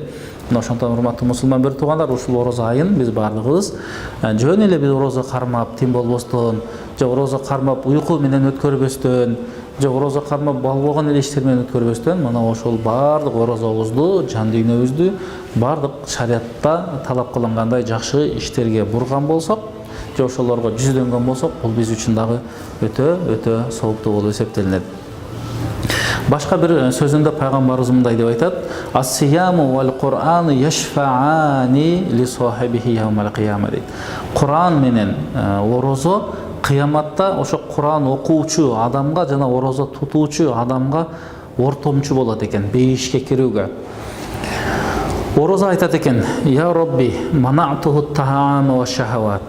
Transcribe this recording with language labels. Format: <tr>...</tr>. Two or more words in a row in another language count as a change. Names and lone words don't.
<ky>Мына ошондон урматтуу мусулман бир туугандар, ушул орозо айын биз баардыгыбыз жөн эле биз орозо кармап тим болбостон, же орозо кармап уйку менен өткөрбөстөн, же орозо кармап балбогон эле иштер менен өткөрбөстөн, мына ошол баардык орозобузду, жан дүйнөбүздү баардык шариатта талап кылынгандай жакшы иштерге бурган болсок, же ошолорго жүздөнгөн болсок, бул биз үчүн дагы өтө сооптуу болуп эсептелинет. Башка бир сөзүндө пайгамбарыбыз мындай деп айтат:</ky> <ar>"الصيام و القرآن يشفعان ل صاحبه يوم القيامة" дейт.</ar> <ky>Кур'ан менен орозо кыяматта ошо Кур'ан окуучу адамга жана орозо тутуучу адамга ортомчу болот экен бейишке кирүүгө.</ky> <ar>Орозо айтат экен: "يا رب منعته الطعام و الشهوات."</ar>